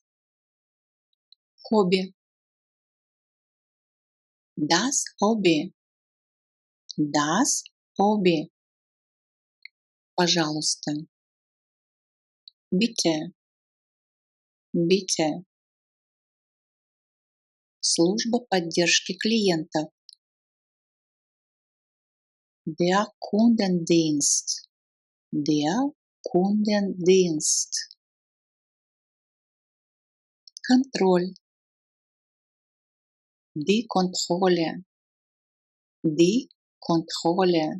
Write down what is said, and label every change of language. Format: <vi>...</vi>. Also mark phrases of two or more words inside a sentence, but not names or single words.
<de>Hobby. Das Hobby. Das Hobby. Пожалуйста. Bitte. Bitte.</de> <ru>Служба поддержки клиентов.</ru> <de>Der Kundendienst. Der Kundendienst.</de> <ru>Контроль.</ru> <de>Die Kontrolle. Die Kontrolle.</de>